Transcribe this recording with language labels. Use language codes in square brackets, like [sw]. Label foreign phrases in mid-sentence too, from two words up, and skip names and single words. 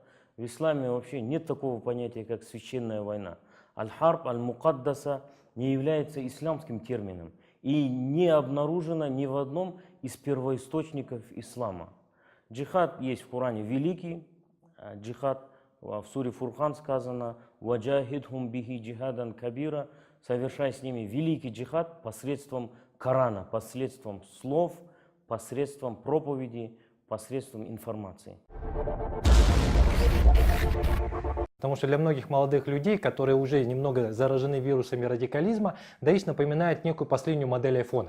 [ru] В исламе вообще нет такого понятия, как священная война. [ar] الحرب المقدسة [ru] не является исламским термином и не обнаружено ни в одном из первоисточников ислама. Джихад есть в Коране великий, джихад в суре Фурхан сказано [ar] «وجاهدهم به جهادا كبيرا», [ru] совершай с ними великий джихад посредством Корана, посредством слов, посредством проповеди, посредством информации. Потому что для многих молодых людей, которые уже немного заражены вирусами радикализма, Даиш напоминает некую последнюю модель айфона.